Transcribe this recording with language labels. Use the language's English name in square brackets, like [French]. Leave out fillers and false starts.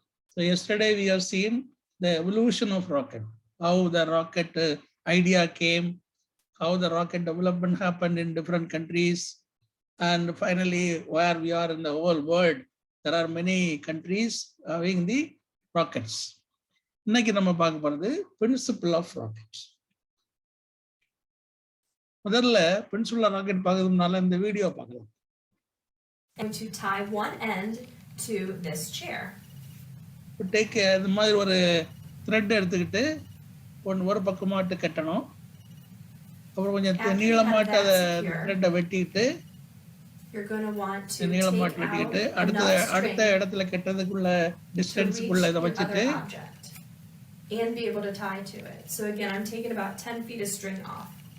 [English] So yesterday we have seen the evolution of rocket, how the rocket idea came, how the rocket development happened in different countries, and finally where we are in the whole world. There are many countries having the rockets. [Tamil] இன்னைக்கு நம்ம பார்க்க போறது principle of rockets. முதல்ல principle of rocket பார்க்கிறதுனால இந்த video பார்க்கலாம். [English] And to tie one end to this chair. [Tamil] Take இந்த மாதிரி ஒரு thread எடுத்துக்கிட்டு ஒரு பக்கமாட்டு கட்டணும். அப்புறம் கொஞ்சம் நீளமாட்ட thread வெட்டிட்டு [English] you're going to want to [Tamil] நீளமாட்ட வெட்டிட்டு அடுத்த இடத்துல கட்டறதுக்குள்ள டிஸ்டன்ஸ்க்குள்ள இத வச்சிட்டு [English] and be able to tie to it. So again, I'm taking about 10 feet of string off.